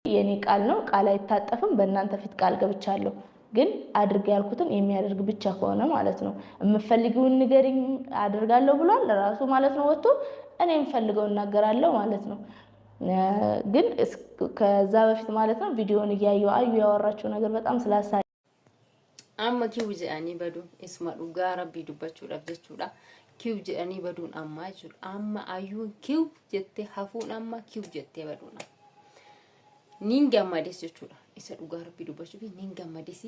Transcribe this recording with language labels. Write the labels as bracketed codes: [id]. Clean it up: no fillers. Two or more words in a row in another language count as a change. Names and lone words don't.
[am] የኔ ቃል ነው፣ ቃል አይታጠፍም። በእናንተ ፊት ቃል ገብቻለሁ። ግን አድርግ ያልኩትን የሚያደርግ ብቻ ከሆነ ማለት ነው። የምፈልገውን ንገሪኝ አድርጋለሁ ብሏል ራሱ ማለት ነው ወጥቶ። እኔ የምፈልገውን እናገራለሁ ማለት ነው። ግን ከዛ በፊት ማለት ነው ቪዲዮውን እያየሁ አዩ ያወራቸው ነገር በጣም ስላሳ [om] amma kiu jedhanii baduun isma dhugaa rabbii dubbachuudhaaf jechuudha. Kiu jedhanii baduun amma jechuudha. Amma ayyuun kiu jettee hafuun amma kiu jettee baduudha. Niin gammades jechuudha. Isa dhugaa rabbii dubbachuuf niin gammadesi.